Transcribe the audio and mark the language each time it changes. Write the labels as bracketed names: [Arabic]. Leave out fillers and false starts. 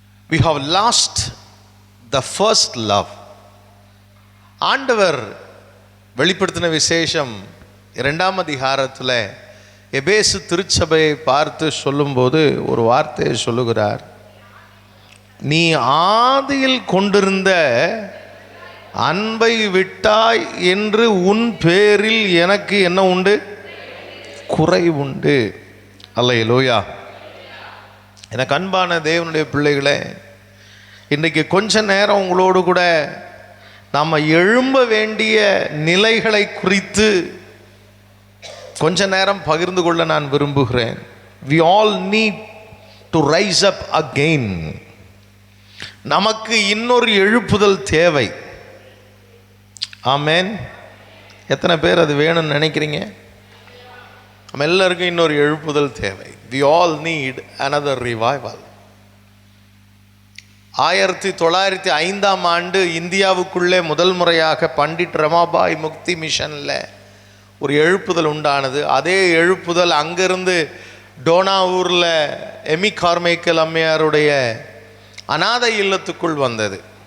[English] We have lost the first love. [Tamil] ஆண்டவர் வெளிப்படுத்தின விசேஷம் 2ஆம் அதிகாரத்தில் எபேசு திருச்சபையை பார்த்து சொல்லும்போது ஒரு வார்த்தையை சொல்லுகிறார். நீ ஆதியில் கொண்டிருந்த அன்பை விட்டாய் என்று உன் பேரில் எனக்கு என்ன உண்டு? குறை உண்டு. அல்லேலூயா. எனக்கு அன்பான தேவனுடைய பிள்ளைகளே, இன்றைக்கு கொஞ்ச நேரம் உங்களோடு கூட நாம் எழும்ப வேண்டிய நிலைகளை குறித்து கொஞ்ச நேரம் பகிர்ந்து கொள்ள நான் விரும்புகிறேன். [English] We all need to rise up again. [Tamil] நமக்கு இன்னொரு எழுப்புதல் தேவை. ஆமென். எத்தனை பேர் அது வேணும்னு நினைக்கிறீங்க? நம்ம எல்லாருக்கும் இன்னொரு எழுப்புதல் தேவை. [English] We all need another revival. [Tamil] 1905ஆம் ஆண்டு இந்தியாவுக்குள்ளே முதல் முறையாக பண்டிட் ரமாபாய் முக்தி மிஷனில் ஒரு எழுப்புதல் உண்டானது. அதே எழுப்புதல் அங்கிருந்து டோனாவூரில் எமி கார்மைக்கல் அம்மையாருடைய அநாதை இல்லத்துக்குள் வந்தது.